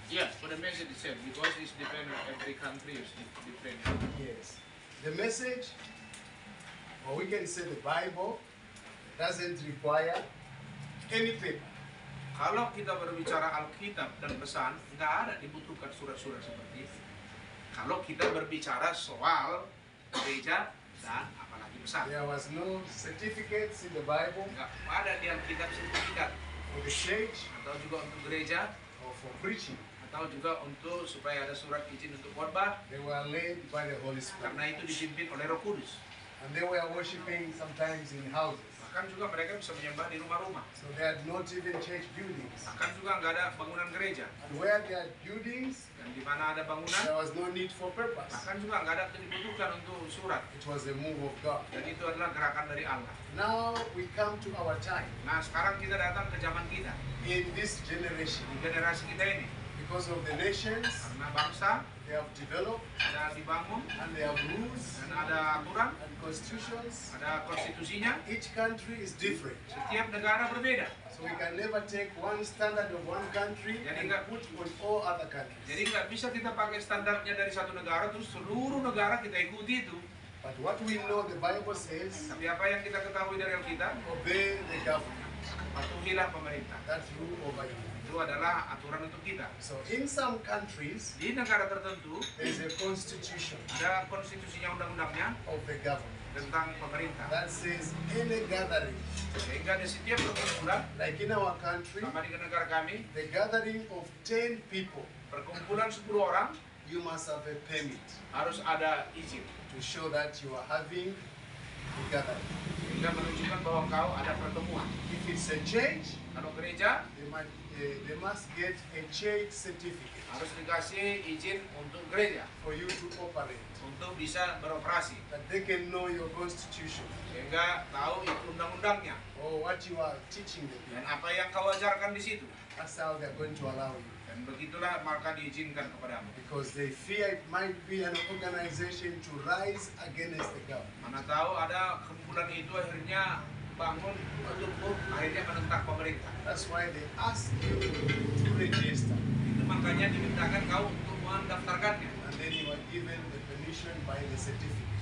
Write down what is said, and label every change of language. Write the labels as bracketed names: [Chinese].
[English] Yes, for the message itself, because it's dependent. Every country is different. Yes. The message, or we can say the Bible, doesn't require any paper. [Indonesian] Kalau kita berbicara Alkitab dan pesan, nggak ada dibutuhkan surat-surat seperti itu. Kalau kita berbicara soal gereja dan apalagi pesan, [English] There was no certificates in the Bible [Indonesian] nggak ada di Alkitab sertifikat [English] for the church [Indonesian] atau juga untuk gereja [English] or for preaching. [Indonesian] atau juga untuk supaya ada surat izin untuk khotbah, [English] They were led by the Holy Spirit. [Indonesian] karena itu dipimpin oleh Roh Kudus. [English] And they were worshiping sometimes in houses. [Indonesian] Bahkan juga mereka bisa menyembah di rumah-rumah. [English] So they had not even church buildings. [Indonesian] Bahkan juga nggak ada bangunan gereja. [English] And where there are buildings, [Indonesian] Dan di mana ada bangunan, [English] there was no need for purpose. [Indonesian] bahkan juga nggak ada dibutuhkan untuk surat. [English] It was a move of God. [Indonesian] Dan itu adalah gerakan dari Allah. [English] Now we come to our time [Indonesian] Nah sekarang kita datang ke zaman kita, [English] in this generation. [Indonesian] di generasi kita ini. [English] Because of the nations, [Indonesian] Karena bangsa [English] they have developed [Indonesian] ada dibangun [English] and they have rules [Indonesian] dan ada aturan, [English] and constitutions. [Indonesian] ada konstitusinya. [English] Each country is different. [Indonesian] Setiap negara berbeda. [English] So we can never take one standard of one country and put on all other countries. [Indonesian] Jadi nggak bisa kita pakai standarnya dari satu negara terus seluruh negara kita ikuti itu. [English] But what we know, the Bible says, [Indonesian] Tapi apa yang kita ketahui dari Alkitab, [English] obey the government. [Indonesian] patuhilah pemerintah. [English] That's rule over you. [Indonesian] Itu adalah aturan untuk kita. [English] So in some countries, [Indonesian] Di negara tertentu [English] there is a constitution [Indonesian] ada konstitusinya, undang-undangnya [English] of the government [Indonesian] tentang pemerintah. [English] that says any gathering, [Indonesian] Sehingga di setiap perkumpulan, [English] like in our country, [Indonesian] sama di negara kami, [English] the gathering of 10 people, [Indonesian] perkumpulan 10 orang [English] you must have a permit [Indonesian] harus ada izin. [English] to show that you are having a gathering. [Indonesian] Sehingga menunjukkan bahwa kau ada pertemuan. [English] If it's a church, [Indonesian] Kalau gereja [English] they must get a church certificate [Indonesian] harus dikasih izin untuk gereja, [English] for you to operate, [Indonesian] untuk bisa beroperasi. [English] that they can know your constitution [Indonesian] Sehingga tahu itu undang-undangnya [English] or what you are teaching them. [Indonesian] dan apa yang kau ajarkan di situ. [English] That's how they're going to allow you. [Indonesian] Dan begitulah maka diizinkan kepadamu. [English] Because they fear it might be an organization to rise against the government. [Indonesian] Mana tahu ada kumpulan itu akhirnya bangun untuk akhirnya menentang pemerintah. [English] That's why they ask you to register. [Indonesian] Itu makanya dimintakan kau untuk mendaftarkannya. [English] And then you are given the permission by the certificate.